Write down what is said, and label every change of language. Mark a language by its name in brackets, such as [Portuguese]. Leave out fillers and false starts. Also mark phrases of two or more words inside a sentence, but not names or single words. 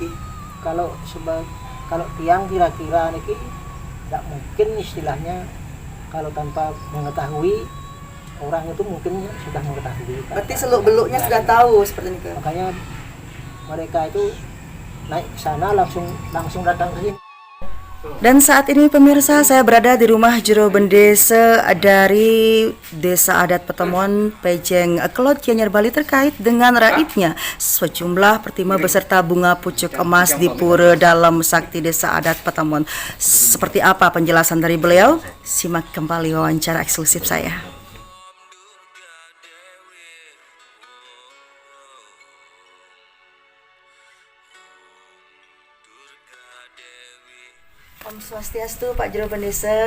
[Indonesian] Kalau tiang kira-kira Niki tidak mungkin istilahnya kalau tanpa mengetahui orang itu mungkin sudah mengetahui. Berarti seluk-beluknya sudah tahu seperti ini. Makanya mereka itu naik ke sana langsung datang ke sini. Dan saat ini pemirsa, saya berada di rumah jero Bendesa dari Desa Adat Petemon, Pejeng Kelot Gianyar Bali terkait dengan raibnya sejumlah pertima beserta bunga pucuk emas di Pura Dalem Sakti Desa Adat Petemon. Seperti apa penjelasan dari beliau? Simak kembali wawancara eksklusif saya. Om Swastiastu, Pak Jero Bendesa.